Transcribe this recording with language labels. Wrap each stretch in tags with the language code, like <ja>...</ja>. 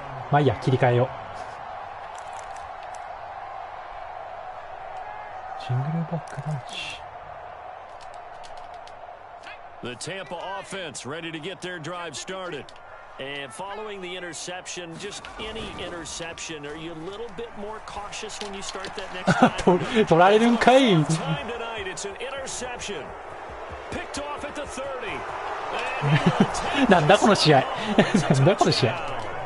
<ja>まあいいや、切り替えよう。シングルバックランチ。</ja> <en>The Tampa offense ready to get their drive started. And following the interception, just any interception, are you a little bit more cautious when you start that next time?</en> <ja>取られるんかい。</ja> <en>Time tonight, it's an interception. Picked off at the 30.</en> <ja>なんだこの試合。なんだこの試合。</ja>